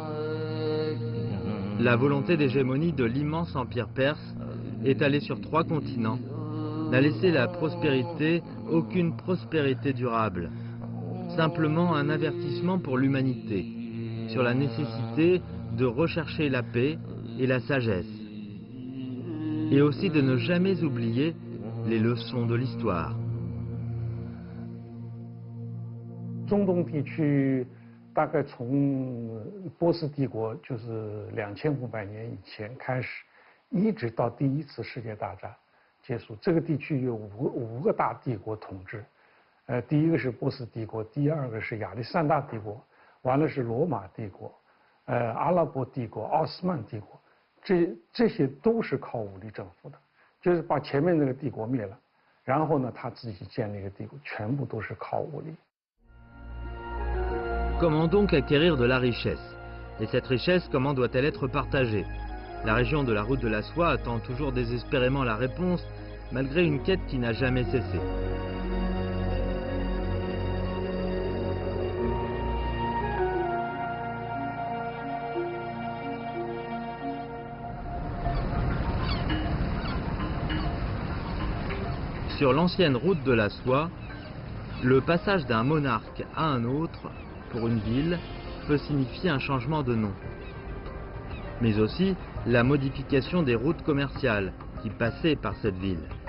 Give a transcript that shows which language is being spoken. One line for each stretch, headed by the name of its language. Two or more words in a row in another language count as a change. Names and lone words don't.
French: La volonté d'hégémonie de l'immense empire perse, étalé sur 3 continents, n'a laissé la prospérité aucune prospérité durable, simplement un avertissement pour l'humanité sur la nécessité de rechercher la paix et la sagesse, et aussi de ne jamais oublier les leçons de l'histoire.
Chinese: 中东地区大概从波斯帝国就是2500年以前开始，一直到第1次世界大战结束，这个地区有五个大帝国统治。第一个是波斯帝国，第二个是亚历山大帝国，完了是罗马帝国，阿拉伯帝国、奥斯曼帝国，这些都是靠武力征服的，就是把前面那个帝国灭了，然后呢他自己建立一个帝国，全部都是靠武力。
French: Comment donc acquérir de la richesse? Et cette richesse, comment doit-elle être partagée? La région de la route de la soie attend toujours désespérément la réponse, malgré une quête qui n'a jamais cessé. Sur l'ancienne route de la soie, le passage d'un monarque à un autre pour une ville peut signifier un changement de nom, mais aussi la modification des routes commerciales qui passaient par cette ville.